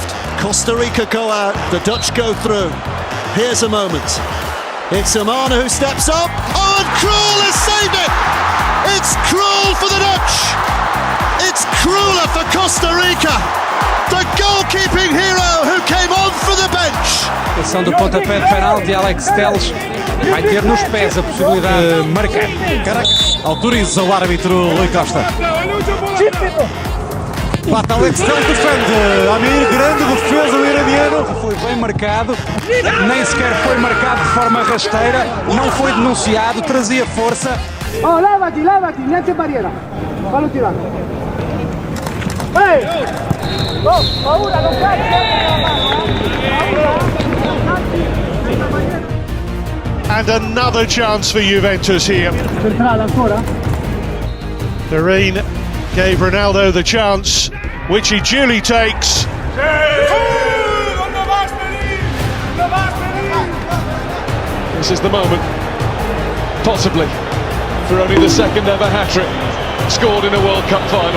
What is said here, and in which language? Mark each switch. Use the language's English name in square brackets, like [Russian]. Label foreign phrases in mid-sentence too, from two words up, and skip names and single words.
[English] Costa Rica go out, the Dutch go through. Here's a moment. It's Umana who steps up. Oh, and Krul has saved it! It's Krul for the Dutch! It's Kruller for Costa Rica! The goalkeeping hero who came on for the bench! [Portuguese] Ação do pontapé de penalti, Alex Telles vai ter nos pés a possibilidade de marcar. Autoriza o árbitro Rui Costa. Bate Alex Telles, defende. Amir, grande defesa do iraniano. Foi bem marcado, nem sequer foi marcado de forma rasteira, não foi denunciado, trazia força. [Italian] Oh, levati, niente barriera. Fallo tirare. Ehi! Oh, paura, non [English] And another chance for Juventus here. Doreen gave Ronaldo the chance, which he duly takes. This is the moment, possibly, for only the second ever hat-trick scored in a World Cup final.